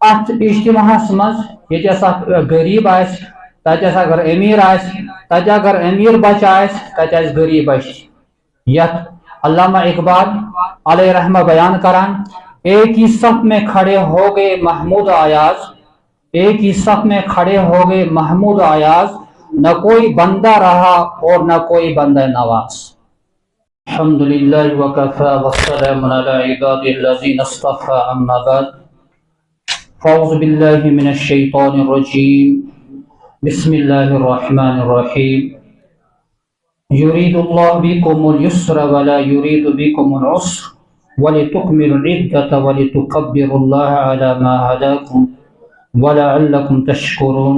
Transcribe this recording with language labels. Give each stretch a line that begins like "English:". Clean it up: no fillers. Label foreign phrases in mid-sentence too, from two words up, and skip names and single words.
Kashmiri: ات اجتماعس مز یتس غریب آس تتس اگر امیر آس تت اگر امیر بچہ آس تت آس غریب بچہ یت علامہ اقبال علیہ رحمہ بیان کران
Urdu: ایک ہی صف میں کھڑے ہو گئے محمود ایاز ایک ہی صف میں کھڑے ہو گئے محمود ایاز نہ کوئی بندہ رہا اور نہ کوئی بندہ نواز
Arabic: الحمد للہ وکفى والسلام علی عباد الذین اصطفى اما بعد فاعوذ باللہ من الشیطان الرجیم بسم اللہ الرحمن الرحیم يريد الله بكم اليسر ولا يريد بكم العسر ولتكملوا العدة ولتكبروا الله على ما هداكم ولعلكم تشكرون.